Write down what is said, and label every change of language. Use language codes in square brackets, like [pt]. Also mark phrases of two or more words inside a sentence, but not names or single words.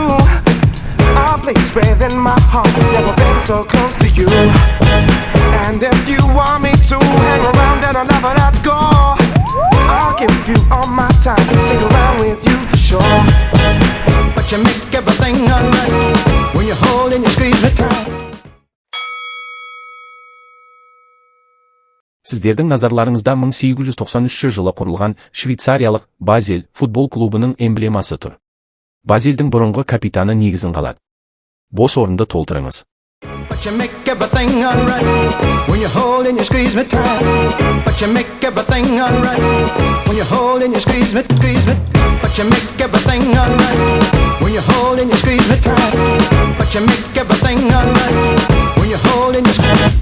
[en] A place within my heart, never been so close to you. And if you want me to hang around, then I'll never let go. I'll give you all my time, stick around with you for sure. But you make everything alright when you hold and you squeeze me tight. [kk] Сіздердің назарларыңызда 1893 жылы құрылған швейцариялық Базель футбол клубының эмблемасы тұр. Базельдің бұрынғы капитаны негізін қалады. Бос орынды толтырыңыз. [en] But you make everything alright when you hold and you squeeze me tight. But you make everything alright when you hold and you squeeze me. But you make everything alright when you hold and you squeeze me tight. But you make everything alright when you hold and you squeeze me.